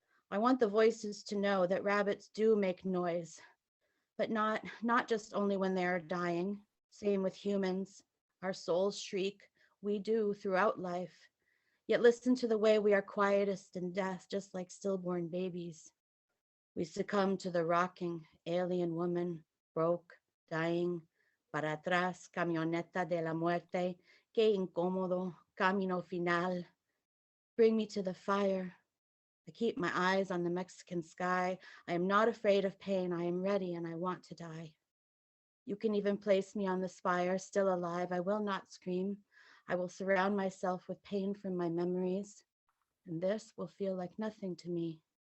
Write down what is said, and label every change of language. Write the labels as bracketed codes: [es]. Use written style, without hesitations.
[en] I want the voices to know that rabbits do make noise, but not just only when they are dying. Same with humans. Our souls shriek. We do throughout life. Yet listen to the way we are quietest in death, just like stillborn babies. We succumb to the rocking alien woman, broke, dying. [es] Para atrás, camioneta de la muerte, que incómodo, camino final. [en] Bring me to the fire. I keep my eyes on the Mexican sky. I am not afraid of pain. I am ready and I want to die. You can even place me on the spire, still alive. I will not scream. I will surround myself with pain from my memories, and this will feel like nothing to me.